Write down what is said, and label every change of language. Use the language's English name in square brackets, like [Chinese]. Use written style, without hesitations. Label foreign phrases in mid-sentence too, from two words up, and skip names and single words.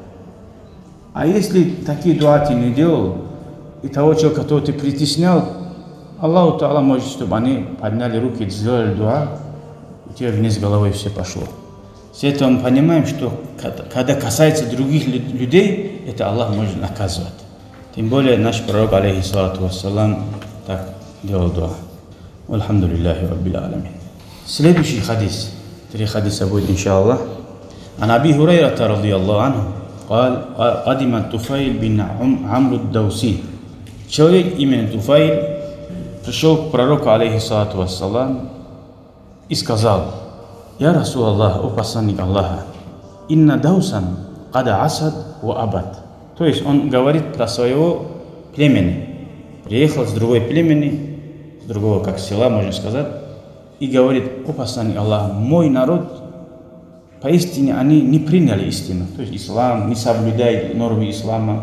[Russian] А если такие дуа ты не делал, и того человека, которого ты притеснял, Аллаху Та'ала может, чтобы они подняли руки и сделали дуа, у тебя вниз головой все пошло. С этого мы понимаем, что когда касается других людей, это Аллах может наказывать. Тем более наш пророк, [Arabic] عليه الصلاة والسلام, [Russian] так делал дуа. [Arabic] الحمد لله رب العالمين. [Russian] Следующий хадис. 3 хадиса будет, иншаллах. [Arabic] عن أبي هريرة رضي الله عنه, قال قدم Туфаиль бин Амру ад-Дауси. [Russian] Человек имени Туфаиль пришел к пророку, [Arabic] عليه الصلاة والسلام, [Russian] и сказал: [Arabic] يا رسول الله, [Russian] о посланник Аллаха, [Arabic] إن دوسا قد عصت وأبت. [Russian] То есть он говорит про своего племени. Приехал с другой племени, с другого как села, можно сказать, и говорит: о посланник Аллаха, мой народ, поистине они не приняли истину, то есть ислам, не соблюдают нормы ислама.